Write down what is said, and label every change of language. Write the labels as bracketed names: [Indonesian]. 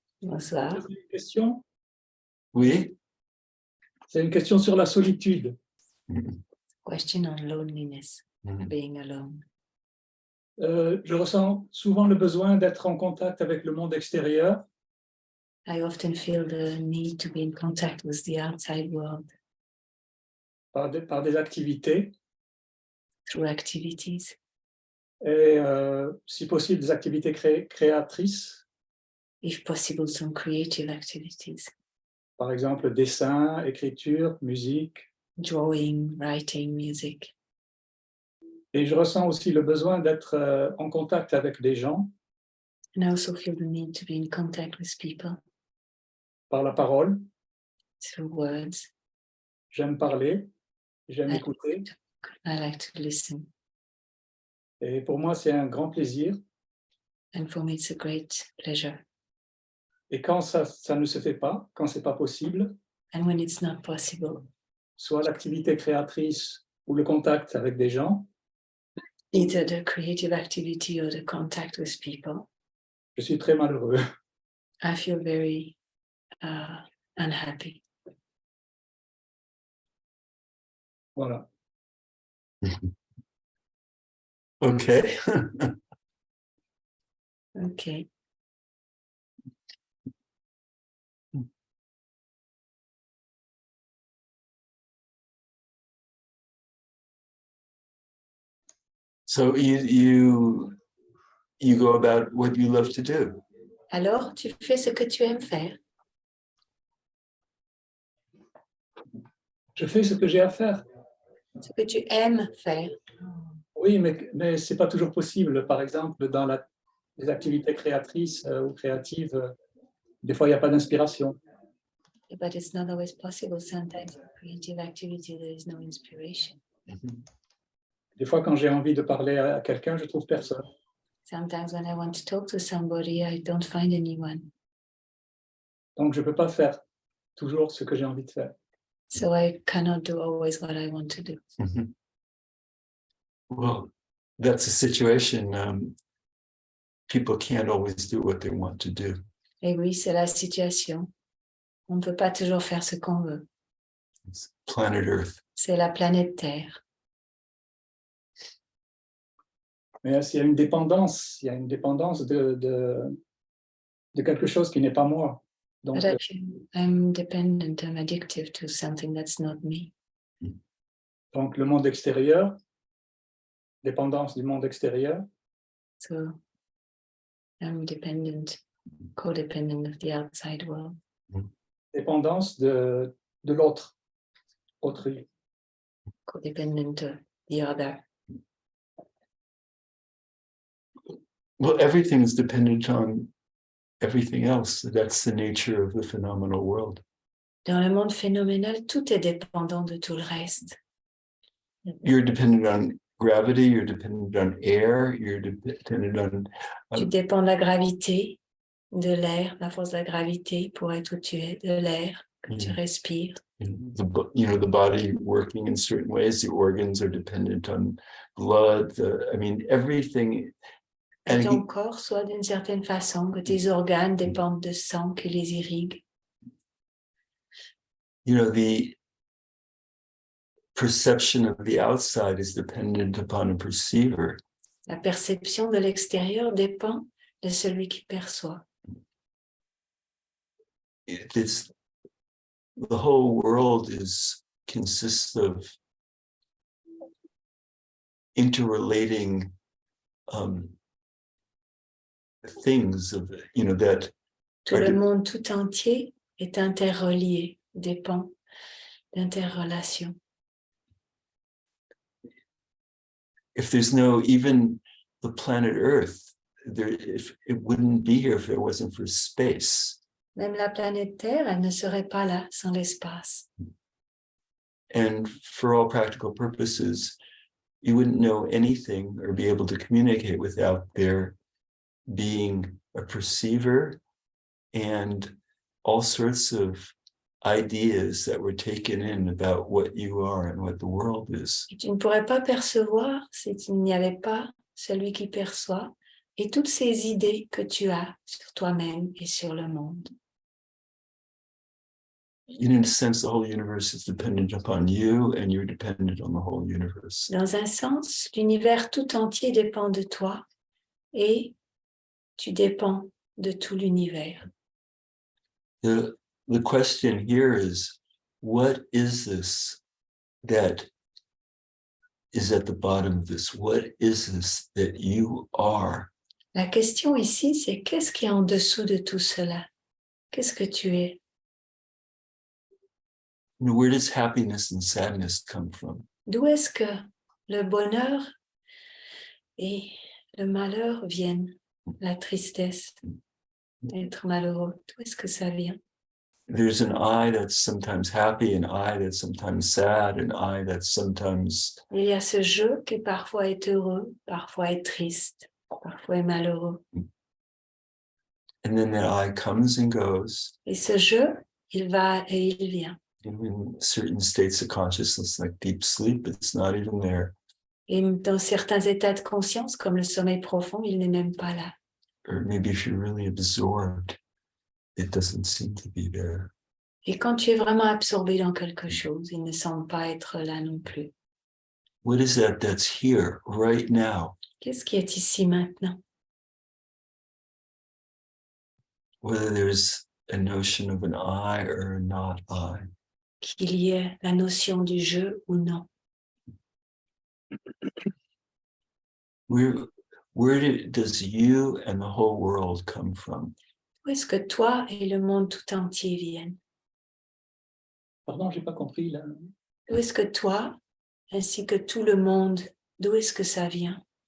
[French] Bonsoir. C'est une question. oui. C'est une question sur la solitude. [English] Question on loneliness, Mhm. being alone. [French] Je ressens souvent le besoin d'être en contact avec le monde extérieur. [English] I often feel the need to be in contact with the outside world [French] Par des activités [English] through activities, [French] et, si possible, des activités créatrices. [English] if possible, some creative activities, [French] Par exemple, dessin, écriture, musique. [English] drawing, writing, music. [French] Et je ressens aussi le besoin d'être en contact avec des gens. [English] And I also feel the need to be in contact with people [French] par la parole. [English] through words. [French] J'aime parler, j'aime [English] I, [French] écouter. [English] I like to listen. [French] Et pour moi, c'est un grand plaisir. [English] And for me, it's a great pleasure. [French] Et quand ça ne se fait pas, quand c'est pas possible, [English] And when it's not possible, [French] soit l'activité créatrice ou le contact avec des gens, [English] either the creative activity or the contact with people, [French] je suis très malheureux. I feel very unhappy. Voilà. [English] Okay. Okay. So you go about what you love to do. [French] Alors, tu fais ce que tu aimes faire. Je fais ce que j'ai à faire. Ce que tu aimes faire. Oui, mais ce n'est pas toujours possible. Par exemple, dans les activités créatrices ou créatives, des fois, il n'y a pas d'inspiration. [English] But it's not always possible. Sometimes in creative activity, there is no inspiration. [French] Des fois, quand j'ai envie de parler à quelqu'un, je ne trouve personne. [English] Sometimes when I want to talk to somebody, I don't find anyone. [French] Donc, je ne peux pas faire toujours ce que j'ai envie de faire. [English] So I cannot do always what I want to do. Mhm. Well, that's a situation. People can't always do what they want to do. [French] Et oui, c'est la situation. On ne peut pas toujours faire ce qu'on veut. [English] It's planet Earth. [French] C'est la planète Terre. Mais il y a une dépendance de quelque chose qui n'est pas moi. Donc, [English] But I feel I'm dependent, I'm addictive to something that's not me. [French] donc, le monde extérieur, dépendance du monde extérieur, [English] So I'm dependent, codependent of the outside world. [French] dépendance de l'autre, autrui. [English] Codependent of the other. Well, everything is dependent on everything else. That's the nature of the phenomenal world. [French] Dans le monde phénoménal, tout est dépendant de tout le reste. [English] You're dependent on gravity, you're dependent on air, you're dependent on [French] Tu dépends de la gravité, de l'air, la force de la gravité pour être où tu es, de l'air que tu respires. [English] the body working in certain ways. The organs are dependent on blood. Everything. [French] Que ton corps soit d'une certaine façon, que tes organes dépendent de sang qui les irrigue. [English] The perception of the outside is dependent upon a perceiver. [French] La perception de l'extérieur dépend de celui qui perçoit. [English] The whole world consists of interrelating things that [French] Tout le monde tout entier est interrelié, dépend d'interrelations. [English] If there's no, even the planet Earth, if it wouldn't be here if it wasn't for space. [French] Même la planète Terre, elle ne serait pas là sans l'espace. [English] And for all practical purposes, you wouldn't know anything or be able to communicate without there being a perceiver and all sorts of ideas that were taken in about what you are and what the world is. [French] Et tu ne pourrais pas percevoir s'il n'y avait pas celui qui perçoit et toutes ces idées que tu as sur toi-même et sur le monde. [English] In a sense, the whole universe is dependent upon you and you're dependent on the whole universe. [French] Dans un sens, l'univers tout entier dépend de toi et tu dépends de tout l'univers. [English] The question here is, what is this that is at the bottom of this? What is this that you are? [French] La question ici, c'est qu'est-ce qui est en dessous de tout cela? Qu'est-ce que tu es? [English] Where does happiness and sadness come from? [French] D'où est-ce que le bonheur et le malheur viennent? la tristesse, être malheureux, d'où est-ce que ça vient? [English] There's an I that's sometimes happy, an I that's sometimes sad, an I that's sometimes [French] Il y a ce je qui parfois est heureux, parfois est triste, parfois est malheureux. [English] and then that I comes and goes. [French] Et ce je, il va et il vient. [English] And in certain states of consciousness, like deep sleep, it's not even there. [French] Et dans certains états de conscience, comme le sommeil profond, il n'est même pas là. [English] Or maybe if you're really absorbed, it doesn't seem to be there. [French] Et quand tu es vraiment absorbé dans quelque chose, il ne semble pas être là non plus. [English] What is that that's here right now? [French] Qu'est-ce qui est ici maintenant? [English] Whether there's a notion of an I or not I. [French] Qu'il y ait la notion du je ou non. [English] Does you and the whole world come from? [French] Où est-ce que toi et le monde tout entier viennent? Pardon, j'ai pas compris là. D'où est-ce que toi, ainsi que tout le monde, d'où est-ce que ça vient?